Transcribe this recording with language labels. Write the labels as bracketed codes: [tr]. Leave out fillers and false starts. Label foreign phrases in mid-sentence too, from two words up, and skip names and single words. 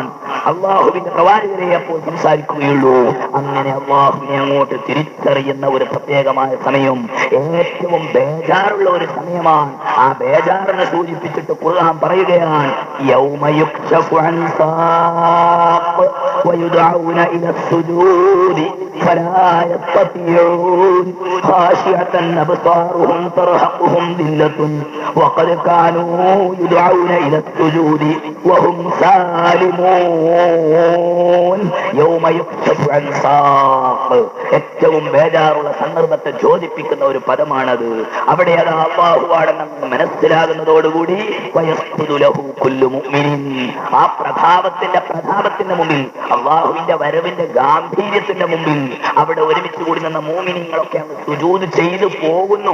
[ml] അള്ളാഹുവിന്റെ പ്രവാചകരെ അപ്പോൾ സംസാരിക്കുകയുള്ളൂ. അങ്ങനെ അള്ളാഹുവിനെ അങ്ങോട്ട് തിരിച്ചറിയുന്ന ഒരു പ്രത്യേകമായ സമയം, ഏറ്റവും ബേജാറുള്ള ഒരു സമയമാണ്. ആ ബേജാറിനെ സൂചിപ്പിച്ചിട്ട് ഖുർആൻ പറയുകയാണ്, [ar] يوم يكشف عن ساق ويدعون إلى السجود فلا يستطيعون خاشعة أبصارهم ترهقهم ذلة وقد كانوا يدعون إلى السجود وهم سالمون يوم يكشف عن ساق. [ml] ഏറ്റവും ബേജാറുള്ള സന്ദർഭത്തെ യോജിപ്പിക്കുന്ന ഒരു പദമാണത്. അവിടെ അത് അല്ലാഹുവാണെന്ന് മനസ്സിലാകുന്നതോടുകൂടി ആ പ്രതാപത്തിന്റെ മുമ്പിൽ, അള്ളാഹുവിന്റെ വരവിന്റെ ഗാംഭീര്യത്തിന്റെ മുമ്പിൽ അവിടെ ഒരുമിച്ച് കൂടി നിന്ന മോമിനിങ്ങളൊക്കെ അങ്ങ് സുജൂദ് ചെയ്തു പോകുന്നു.